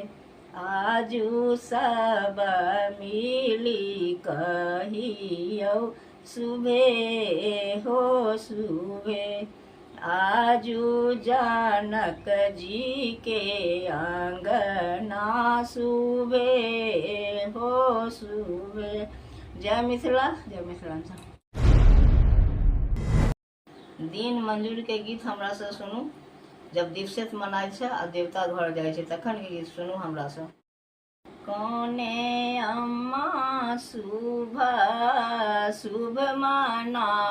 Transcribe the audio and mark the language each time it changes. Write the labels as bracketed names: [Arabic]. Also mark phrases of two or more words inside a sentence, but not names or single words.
[Maithili] आजू सब मिली कहियो शुभे हो शुभे, आजू जनक जी के अंगना शुभे हो शुभे। जय मिथिला, जय मिथिलांचल। दिन मंजूर के गीत हमरा से सुनू। जब दिवसेत मनाय छै आ देवता घर जाय छै तखन के गीत सुनू हमरा से। कोने अम्मा शुभ शुभ मनाओल,